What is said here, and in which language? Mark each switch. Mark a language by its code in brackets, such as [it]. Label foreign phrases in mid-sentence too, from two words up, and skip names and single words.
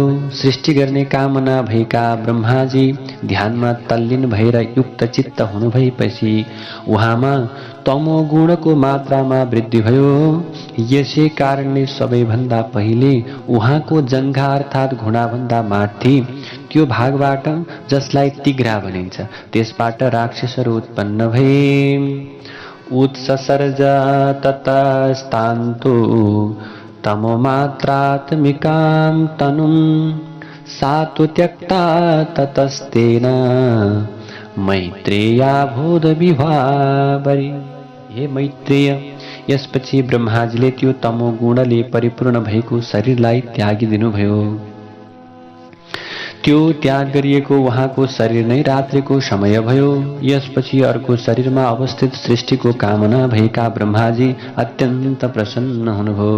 [ne] सृष्टि गर्ने कामना भएका ब्रह्माजी ध्यानमा तल्लीन भएर युक्त चित्त हुनुभएपछि उहाँमा तमो गुणको मात्रामा वृद्धि भयो। यसै कारणले सबैभन्दा पहिले उहाँको जङ्घा अर्थात् घुँडाभन्दा माथि त्यो भागबाट, जसलाई तिघ्रा भनिन्छ, त्यसबाट राक्षसहरू उत्पन्न भए। [sa] उत्ससर्ज ततस्तान्तु तमोमात्रात्मिकां तनुं सातु त्यक्ता ततस्तेन मैत्रेयाभूद विभावरी। [ne] हे मैत्रेय, यसपछि ब्रह्माजीले त्यो तमो गुणले परिपूर्ण भएको शरीरलाई त्यागिदिनुभयो। त्यो त्याग गरिएको उहाँको शरीर नै रात्रिको समय भयो। यसपछि अर्को शरीरमा अवस्थित सृष्टिको कामना भएका ब्रह्माजी अत्यन्त प्रसन्न हुनुभयो।